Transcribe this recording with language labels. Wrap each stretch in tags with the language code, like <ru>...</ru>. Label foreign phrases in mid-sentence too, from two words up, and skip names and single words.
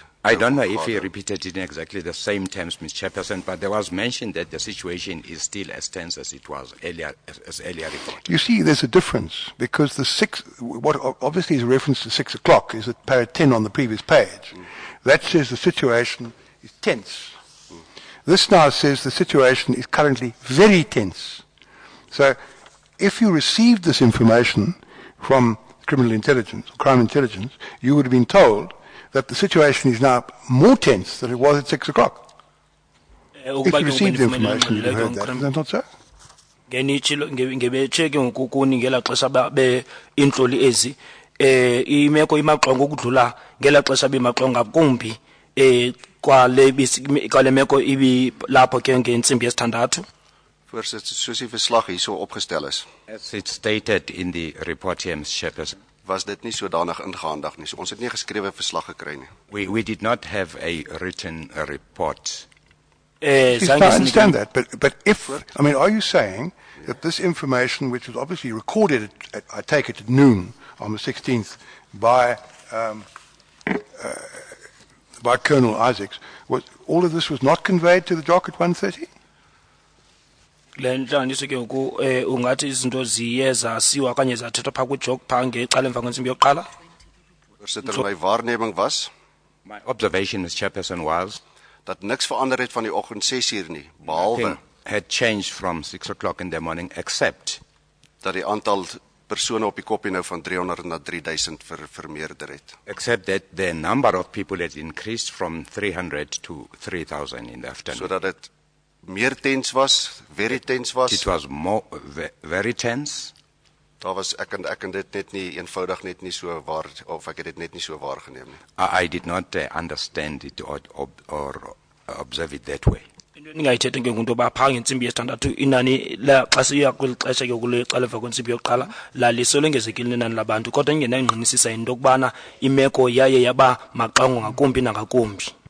<en>I don't know if he repeated it in exactly the same terms, Mr. Chairperson, but there was mention that the situation is still as tense as it was earlier reported. You see, there's a difference, because what obviously is a reference to 6 o'clock is at parrot 10 on the previous page. That says the situation is tense. This now says the situation is currently very tense. So, if you received this information from criminal intelligence, or crime intelligence, you would have been told that the situation is now more tense than it was at 6 o'clock. If you received the information, you'd have heard that. Is that not so?</en> <xh>Ngebetsheke ngokukuni ngela xesha be intloli ezi imeko imaxongo ukudlula ngela xesha bemaxonga kumbi kwale meko ibi lapho ke ngentsimbi yesithandathu.</xh> <af>Voorsitter, soos die verslag hierso opgestel is,</af> <en>As it's stated in the report here, Mr. Chairperson,</en> <af>was dit nie sodanig ingehandig nie. So ons het nie 'n geskrewe verslag gekry nie.</af> <en>we did not have a written report. I understand that, but are you saying that this information, which was obviously recorded I take it at noon on the 16th by Colonel Isaacs, all of this was not conveyed to the JOC at 1:30?</en> <xh>Le ntlanganiso ke ngoku ungathi izinto ziye zasiwa okanye zathethwa phaa kwijok phaa ngecala emva kwentsimbi yokuqala.</xh> <af>Voorsitter, my waarneming was</af> <en>My observation, Mr. Chairperson, was</en> <af>dat niks verander het van die oggend 6 uur nie, behalwe</af> <en>nothing had changed from 6 o'clock in the morning, except</en> <af>dat die aantal persone op die koppie nou van 300 na 3000 vermeerder het.</af> <en>except that the number of people had increased from 300 to 3,000 in the afternoon.</en> <af>Sodat dit meer tens was,</af> <en>very tens</en> <af>was.</af> <en>It was very tense.</en> <af>Daar was ek kan dit net nie eenvoudig net nie so waar, of ek het dit net nie so waargeneem nie.</af> <en>I did not understand it or observe it that way.</en> <xh>Into endingayithethe ke ngunto ba phaa ngentsimbi yesithandathu inani la xa siya kweli xesha ke kule cala emva kwentsimbi yokuqala lalisolengezekile inani labantu kodwa ingenayingqinisisa into yokubana imeko yaye yaba maxongo ngakumbi nangakumbi.</xh>